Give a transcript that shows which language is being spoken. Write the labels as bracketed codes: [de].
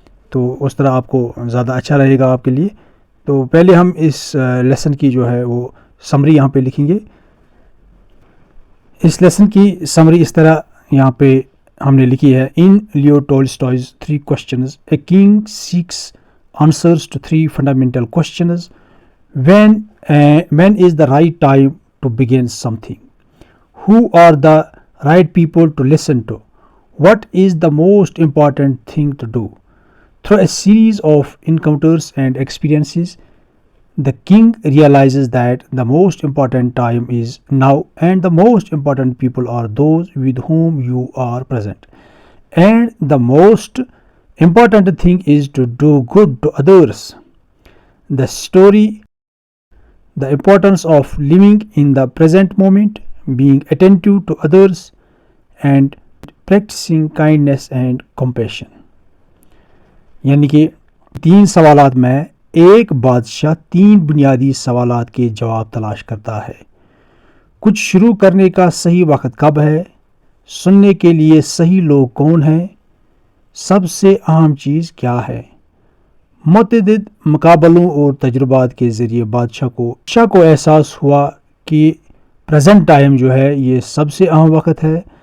[ur] تو اس طرح آپ کو زیادہ اچھا رہے گا آپ کے لیے. تو پہلے ہم اس لیسن کی جو ہے وہ سمری یہاں پہ لکھیں گے. اس لیسن کی سمری اس طرح یہاں پہ ہم نے لکھی ہے: [en] In Leo Tolstoy's 3 questions, a king seeks answers to 3 fundamental questions. When is the right time to begin something? Who are the right people to listen to? What is the most important thing to do? Through a series of encounters and experiences, the king realizes that the most important time is now, and the most important people are those with whom you are present. And the most important thing is to do good to others. The story, the importance of living in the present moment, being attentive to others, and practicing kindness and compassion. [ur] یعنی کہ 3 سوالات میں ایک بادشاہ 3 بنیادی سوالات کے جواب تلاش کرتا ہے. کچھ شروع کرنے کا صحیح وقت کب ہے؟ سننے کے لیے صحیح لوگ کون ہیں؟ سب سے اہم چیز کیا ہے؟ متعدد مقابلوں اور تجربات کے ذریعے بادشاہ کو احساس ہوا کہ پریزنٹ ٹائم جو ہے یہ سب سے اہم وقت ہے.